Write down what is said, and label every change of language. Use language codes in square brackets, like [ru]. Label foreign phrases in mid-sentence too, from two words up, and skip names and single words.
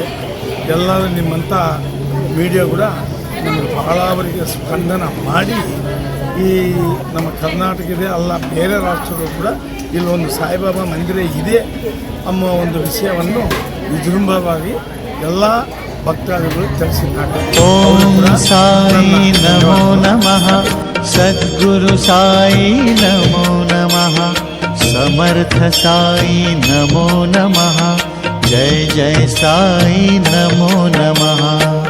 [kn] ಎಲ್ಲರೂ ನಿಮ್ಮಂಥ ಮೀಡಿಯಾ ಕೂಡ ನಮಗೆ ಬಹಳವರಿಗೆ ಸ್ಪಂದನ ಮಾಡಿ ಈ ನಮ್ಮ ಕರ್ನಾಟಕದ ಅಲ್ಲ ಬೇರೆ ರಾಷ್ಟ್ರಗಳು ಕೂಡ ಇಲ್ಲೊಂದು ಸಾಯಿಬಾಬಾ ಮಂದಿರ ಇದೆ ಅನ್ನೋ ಒಂದು ವಿಷಯವನ್ನು ವಿಜೃಂಭವಾಗಿ ಎಲ್ಲ ಭಕ್ತಾದಿಗಳು ತಿಳಿಸಿದ್ದಾರೆ. [sa] ಓಂ ಸಾಯಿ ನಮೋ ನಮಃ, सद्गुरु साई नमो नमः, समर्थ साई नमो नमः, जय जय साई नमो नमः।